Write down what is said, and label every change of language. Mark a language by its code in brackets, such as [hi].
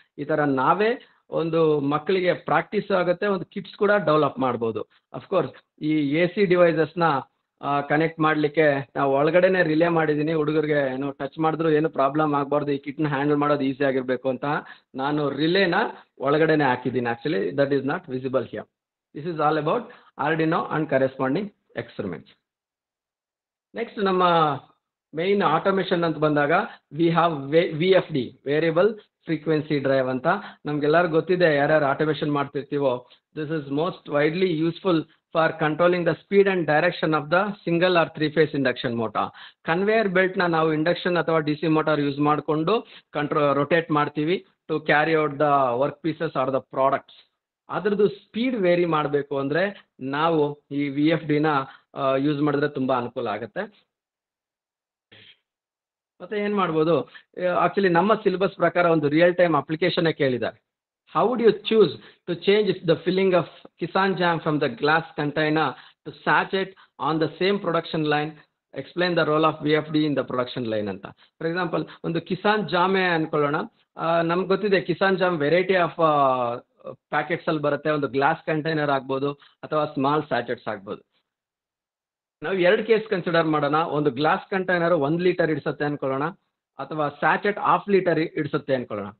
[kn] ಈ ಥರ ನಾವೇ ಒಂದು ಮಕ್ಕಳಿಗೆ ಪ್ರಾಕ್ಟೀಸ್ ಆಗುತ್ತೆ, ಒಂದು ಕಿಟ್ಸ್ ಕೂಡ ಡೆವಲಪ್ ಮಾಡ್ಬೋದು. ಅಫ್ಕೋರ್ಸ್ ಈ AC ಡಿವೈಸಸ್ನ ಕನೆಕ್ಟ್ ಮಾಡಲಿಕ್ಕೆ ನಾವು ಒಳಗಡೆನೆ ರಿಲೇ ಮಾಡಿದ್ದೀನಿ. ಹುಡುಗರಿಗೆ ಏನು ಟಚ್ ಮಾಡಿದ್ರು ಏನು ಪ್ರಾಬ್ಲಮ್ ಆಗಬಾರ್ದು, ಈ ಕಿಟ್ನ ಹ್ಯಾಂಡಲ್ ಮಾಡೋದು ಈಸಿ ಆಗಿರಬೇಕು ಅಂತ ನಾನು ರಿಲೇನ ಒಳಗಡೆನೆ ಹಾಕಿದ್ದೀನಿ. [en] Actually that is not visible here. This is all about Arduino and corresponding experiments. Next, [kn] ನಮ್ಮ main automation ಅಂತ ಬಂದಾಗ [en] we have VFD, variable frequency drive ಅಂತ. [kn] ನಮ್ಗೆಲ್ಲರಿಗೂ ಗೊತ್ತಿದೆ ಯಾರ್ಯಾರು automation ಮಾಡ್ತಿರ್ತೀವೋ, [en] this is most widely useful for controlling the speed and direction of the single or three-phase induction motor. [kn] Conveyor belt ನ ನಾವು induction ಅಥವಾ DC motor use ಮಾಡಿಕೊಂಡು rotate ಮಾಡ್ತೀವಿ [en] to carry out the work pieces or the products. [kn] ಅದ್ರದ್ದು speed very ಮಾಡಬೇಕು ಅಂದ್ರೆ ನಾವು ಈ VFD ನ ಯೂಸ್ ಮಾಡಿದ್ರೆ ತುಂಬಾ ಅನುಕೂಲ ಆಗುತ್ತೆ. ಮತ್ತೆ ಏನ್ ಮಾಡ್ಬೋದು, ಆಕ್ಚುಲಿ ನಮ್ಮ ಸಿಲೆಬಸ್ ಪ್ರಕಾರ ಒಂದು ರಿಯಲ್ ಟೈಮ್ ಅಪ್ಲಿಕೇಶನ್ ಕೇಳಿದ್ದಾರೆ. [en] How would you choose to change the filling of Kisan Jam from the glass container to sachet on the same production line? Explain the role of VFD in the production line ಅಂತ. [kn] For example, ಒಂದು ಕಿಸಾನ್ ಜಾಮೆ ಅನ್ಕೊಳ್ಳೋಣ. ನಮ್ಗೆ ಗೊತ್ತಿದೆ Kisan jam [en] variety of packets [kn] ಅಲ್ಲಿ ಬರುತ್ತೆ. ಒಂದು glass container ಆಗ್ಬೋದು ಅಥವಾ small ಸ್ಯಾಚೆಟ್ಸ್ ಆಗ್ಬೋದು. ನಾವು ಎರಡು ಕೇಸ್ ಕನ್ಸಿಡರ್ ಮಾಡೋಣ. ಒಂದು ಗ್ಲಾಸ್ ಕಂಟೈನರ್ 1 ಲೀಟರ್ ಇಡಿಸುತ್ತೆ ಅನ್ಕೊಳ್ಳೋಣ, ಅಥವಾ ಸ್ಯಾಚೆಟ್ 1/2 ಲೀಟರ್ ಇಡಿಸುತ್ತೆ ಅನ್ಕೊಳ್ಳೋಣ.